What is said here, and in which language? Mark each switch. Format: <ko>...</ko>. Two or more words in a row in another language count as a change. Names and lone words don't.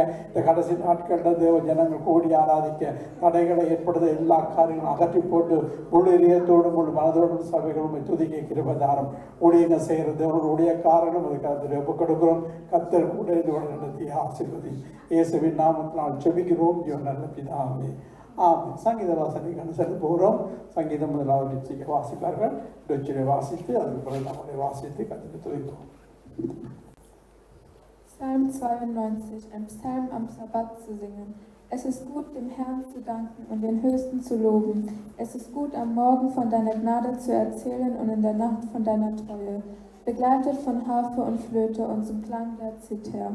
<ta>இந்த கடைசி நாட்களில் தேவ ஜனங்கள் கூடி ஆராதிக்க தடைகளை ஏற்படுத்த எல்லா காரியங்களும் அகற்றி போட்டு முழு இதயத்தோடும் முழு மனதோடும் சபைகளும் துதிக்க கிருபதாரம் ஊழியங்கள் செய்கிறது அவர்களுடைய காரணம். அதுக்காக ஒப்புக் கொடுக்கிறோம். கர்த்தர் கூட இதோடு நடத்தி ஆசீர்வதி இயேசுவின் நாமத்தினால் ஜெபிக்கிறோம் நல்ல பிதாவே, ஆமென். சங்கீத வாசனைக்கு அனுசரித்து போகிறோம். சங்கீதம் முதலாவது நிச்சயம் வாசிப்பார்கள். டொச்சிலை வாசித்து அதுக்கு பிறகு நம்மளை வாசித்து கற்றுட்டு துதிப்போம்.</ta> <de>Psalm 92, ein Psalm am Sabbat zu singen. Es ist gut, dem Herrn zu danken und den Höchsten zu loben. Es ist gut, am Morgen von deiner Gnade zu erzählen und in der Nacht von deiner Treue, begleitet von Harfe und Flöte und zum Klang der Zither.</de>